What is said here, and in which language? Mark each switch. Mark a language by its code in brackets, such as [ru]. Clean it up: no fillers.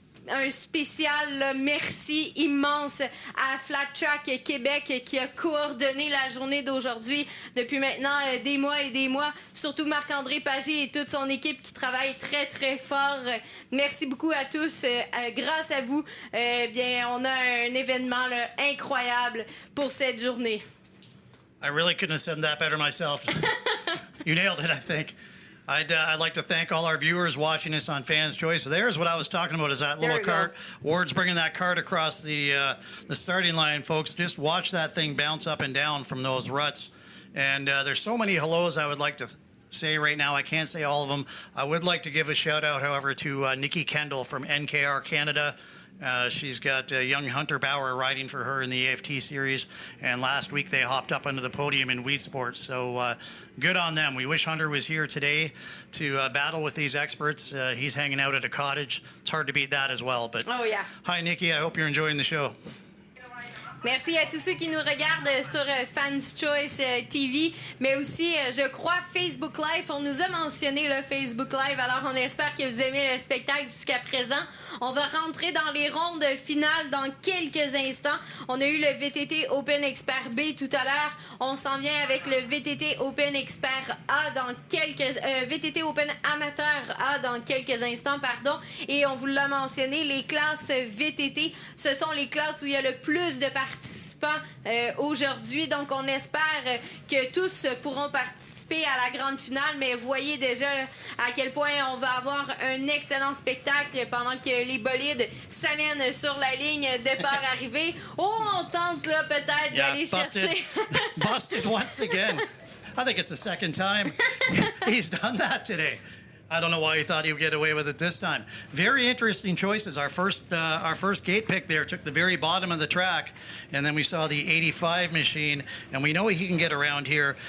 [fr] un spécial là, merci immense à Flat Track Québec qui a coordonné la journée d'aujourd'hui depuis maintenant des mois et des mois. Surtout Marc-André Pagé et toute son équipe qui travaille très, très fort. Merci beaucoup à tous. Grâce à vous, bien, on a un événement là, incroyable pour cette journée. [en] I really couldn't have said that better myself. You nailed it, I think. I'd like to thank all our viewers watching us on Fans Choice. So there's what I was talking about, is that little cart. Ward's bringing that cart across the starting line, folks. Just watch that thing bounce up and down from those ruts. And there's so many hellos I would like to say right now. I can't say all of them. I would like to give a shout out, however, to Nikki Kendall from NKR Canada. She's got young Hunter Bauer riding for her in the AFT series, and last week they hopped up onto the podium in Wheat Sports. So good on them. We wish Hunter was here today to battle with these experts. He's hanging out at a cottage. It's hard to beat that as well. But oh yeah. Hi Nikki, I hope you're enjoying the show. [fr] Merci à tous ceux qui nous regardent sur Fans Choice TV, mais aussi, je crois, Facebook Live. On nous a mentionné le Facebook Live, alors on espère que vous aimez le spectacle jusqu'à présent. On va rentrer dans les rondes finales dans quelques instants. On a eu le VTT Open Expert B tout à l'heure. On s'en vient avec le VTT Open Expert A dans VTT Open Amateur A dans quelques instants, pardon. Et on vous l'a mentionné, les classes VTT, ce sont les classes où il y a le plus de participants aujourd'hui. Donc, on espère que tous pourront participer à la grande finale, mais voyez déjà à quel point on va avoir un excellent spectacle pendant que les bolides s'amènent sur la ligne départ-arrivée. Oh, on tente là peut-être d'aller chercher... [en] Busted once again. I think it's the second time he's done that today. I don't know why he thought he would get away with it this time. Very interesting choices. Our first gate pick there took the very bottom of the track, and then we saw the 85 machine, and we know he can get around here.